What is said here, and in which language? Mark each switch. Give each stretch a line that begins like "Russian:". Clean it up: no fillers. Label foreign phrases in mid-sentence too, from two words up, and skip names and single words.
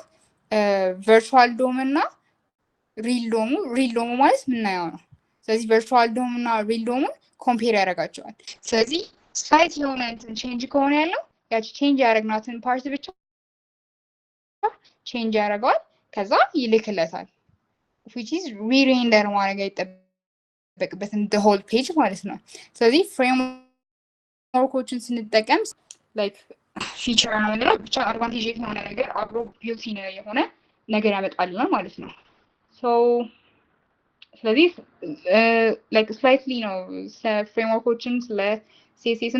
English: virtual DOM
Amharic: እና
English: real DOM
Amharic: ማለት ምናየው ነው። ስለዚህ
English: virtual DOM
Amharic: እና ሪል ዶሙን ኮምፔር ያደርጋቸዋል። ስለዚህ ስላይት የሆነ እንትን ቼንጅ ከሆነ ያለው ያቺ ቼንጅ ያደረግናትን ፓርት ብቻ ቼንጅ ያደርገዋል፣ ከዛ ይልክለታል።
English: which is re-render
Amharic: ማድረግ አይጠበቅበትም
English: the whole page
Amharic: ማለት ነው። ስለዚህ ፍሬምወርኮችን ስንጠቀም
English: like feature
Amharic: ነው የምንለው ብቻ አድቫንቴጅ የሆነ ነገር አብሮ ቢልት የሆነ ነገር ያመጣልናል ማለት ነው። ሶ ስለዚህ
English: like slightly
Amharic: ነው ፍሬምወርኮችን ስለ ሲኤስኤስም